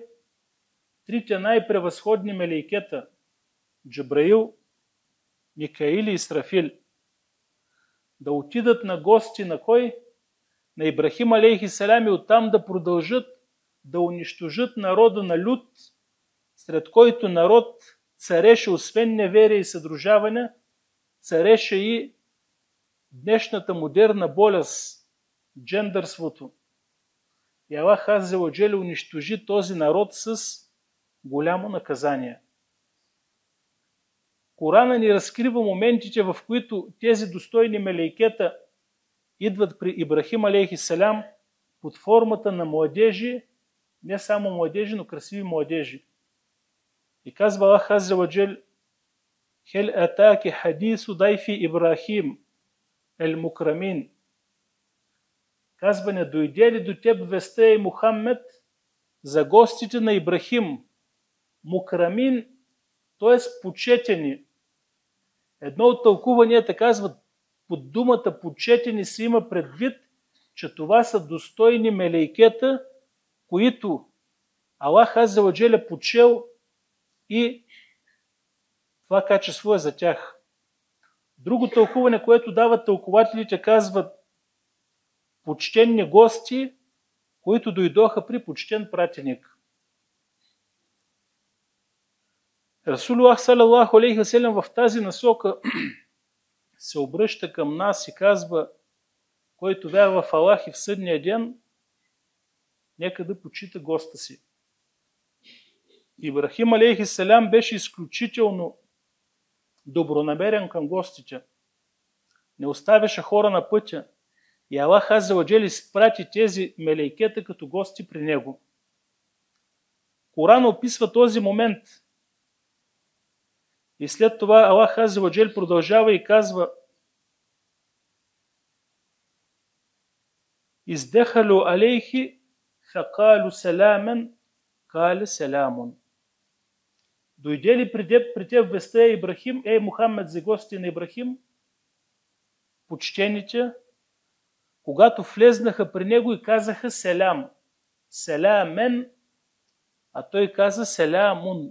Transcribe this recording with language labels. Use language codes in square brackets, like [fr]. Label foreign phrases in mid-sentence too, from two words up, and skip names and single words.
[bg] Трите най-превъзходни мелейкета – Джабраил, Микаил и Исрафил, да отидат на гости на кой? На Ибрахим [ar] عليه السلام [bg] и оттам да продължат да унищожат народа на Люд, сред който народ цареше освен неверие и съдружаване, цареше и днешната модерна болест – джендърството. И Аллах [ar] عز وجل [bg] унищожи този народ с голямо наказание. Корана ни разкрива моментите, в които тези достойни мелейкета идват при Ибрахим [ar] عليه السلام [bg] под формата на младежи, не само младежи, но красиви младежи. [ar] И казва Аллах Азза ва Джел: هل أتاك حديث ضيف إبراهيم المكرمين. [bg] Казва: не дойде ли до теб веста и Мухаммед за гостите на Ибрахим? Мукрамин, т.е. почетени. Едно от тълкуванията казва, под думата почетени се има предвид, че това са достойни мелейкета, които Аллах Азза ва Джел е почел и това качество е за тях. Друго тълкуване, което дават тълкователите, казват почтенни гости, които дойдоха при почтен пратеник. [ar] رسول الله صلى الله عليه وسلم [bg] в тази насока се обръща към нас и казва: който вярва в Аллах и в съдния ден, нека да почита госта си. Ибрахим [ar] عليه السلام [bg] беше изключително добронамерен към гостите. Не оставяше хора на пътя. И Аллах [ar] عز وجل [bg] изпрати тези мелейкета като гости при него. Коран описва този момент. И след това Аллах [ar] عز وجل [bg] продължава и казва: [ar] إذ دخلوا عليه فقالوا سلاما قال سلام. [bg] Дойде ли при теб веста Ибрахим, Мухаммед, за гости на Ибрахим, почтените, когато влезнаха при него и казаха селям, селамен, а той каза селамун.